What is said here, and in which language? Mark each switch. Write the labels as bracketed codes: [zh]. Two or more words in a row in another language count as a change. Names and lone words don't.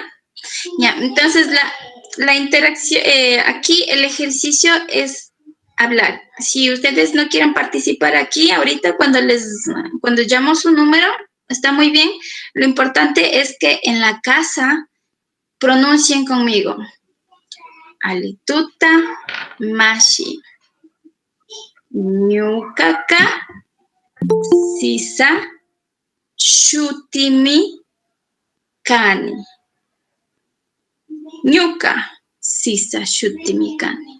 [es] Entonces la interacción, aquí el ejercicio es hablar. Si ustedes no quieren participar aquí, ahorita cuando llamo su número, está muy bien. Lo importante es que en la casa pronuncien conmigo. [qu] Alituta Mashi. Ñukaka Sisa Shutimi Kani. Ñuka Sisa Shutimi Kani.